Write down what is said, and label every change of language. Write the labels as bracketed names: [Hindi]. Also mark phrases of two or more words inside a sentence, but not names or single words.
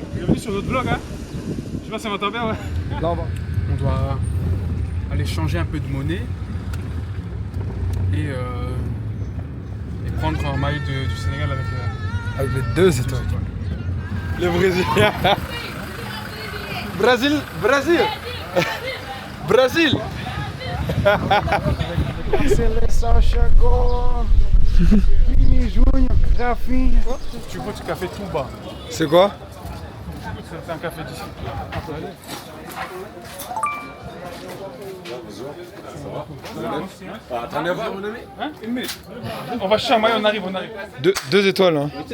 [French] Bienvenue sur notre vlog, hein. Je sais pas si on m'entend bien, ouais. Là, on doit aller changer un peu de monnaie et prendre un maillot du Sénégal avec les deux étoiles. Les Brésiliens. Brésil. [Portuguese] Seleção chegou. Vini Júnior, Rafinha. [French] Tu goûtes du café tout bas. C'est quoi? C'est un café d'ici. Attendez, mon ami. Hein? Une minute. On va chercher un maillot, on arrive. Deux étoiles, hein.